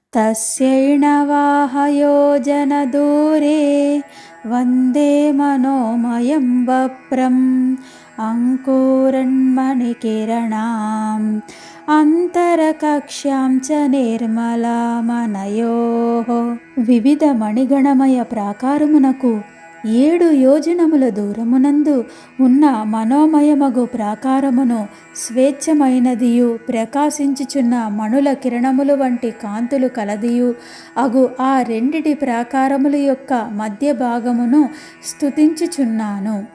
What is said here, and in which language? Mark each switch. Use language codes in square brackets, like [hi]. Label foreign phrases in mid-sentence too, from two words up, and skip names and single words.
[sa] तस्यैणवाहयोजनदूरे वन्दे मनोमयं वप्रम् अंकुरन्मणिकिरणाम् अंतरकक्ष्यां च निर्मलामनयोः [te] వివిధ మణిగణమయ ప్రాకారమునకు 7 యోజనముల దూరమునందు ఉన్న మనోమయమగు ప్రాకారమును స్వేచ్ఛమైనదియు ప్రకాశించుచున్న మణుల కిరణములు వంటి కాంతులు కలదియు అగు ఆ రెండిటి ప్రాకారముల యొక్క మధ్య భాగమును స్తుతించుచున్నాను.